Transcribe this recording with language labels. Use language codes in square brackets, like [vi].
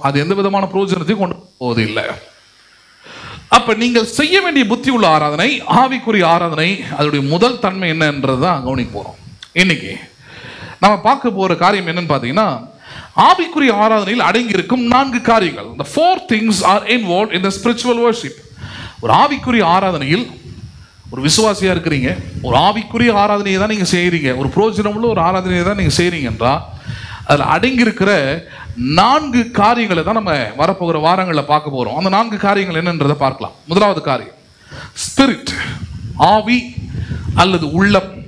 [ta] அது எந்த விதமான பிரயோஜனத்தையும் கொண்டு போவதில்லை. அப்ப நீங்கள் செய்ய வேண்டிய புத்தி உள்ள ஆராதனை, ஆவிக்குரிய ஆராதனை, அதோடைய முதல் தன்மை என்னன்றதுதான் கவனிக்க போறோம். இன்னைக்கு நம்ம பார்க்க போற காரியம் என்னன்னு பார்த்தீங்கன்னா, ஆவிக்குரிய ஆராதனையில் அடங்கி இருக்கும் 4 காரியங்கள். [en] The 4 things are involved in the spiritual worship. [ta] ஒரு ஆவிக்குரிய ஆராதனையில், ஒரு விசுவாசியா இருக்கிறீங்க, ஒரு ஆவிக்குரிய ஆராதனையை தான் நீங்க செய்யறீங்க, ஒரு பிரயோஜனம் உள்ள ஒரு ஆராதனையை தான் நீங்க செய்யறீங்க என்றால், அதில் அடங்கி இருக்கிற 4 காரியங்களை தான் நம்ம வரப்போகிற வாரங்களில் பார்க்க போறோம். அந்த 4 காரியங்கள் என்னன்றதை பார்க்கலாம். முதலாவது காரியம் ஸ்பிரிட், ஆவி அல்லது உள்ளம்.